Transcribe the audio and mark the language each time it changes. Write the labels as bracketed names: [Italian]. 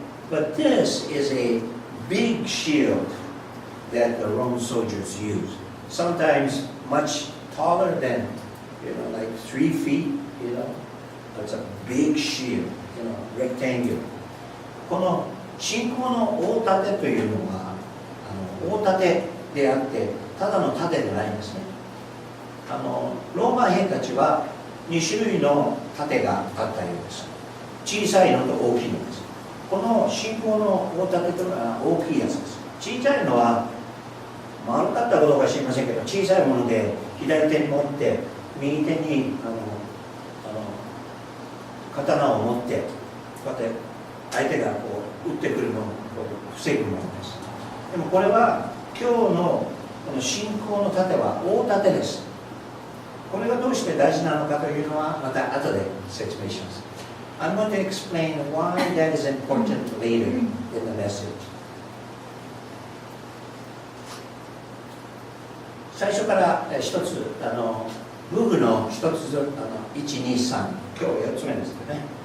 [English] But this is a big shield that the Roman soldiers use. Sometimes much taller than, like 3 feet, It's a big shield, rectangular. [Japanese] この信仰の大盾というのは、大盾であって、ただの盾でないんですね。ローマ兵たちは2種類の盾があったようです。小さいのと大きいのです。この信仰の大盾というのは大きいやつです。小さいのは丸かったかどうか知りませんけど、小さいもので左手に持って右手に刀を持ってこうやって相手がこう撃ってくるのを防ぐものです。でもこれは今日のこの信仰の盾は大盾です。これがどうして大事なのかというのはまた後で説明します。 [English] I'm going to explain why that is important later in the message. [Japanese] 最初から一つ武具の一つずつ1、2、3今日4つ目ですね。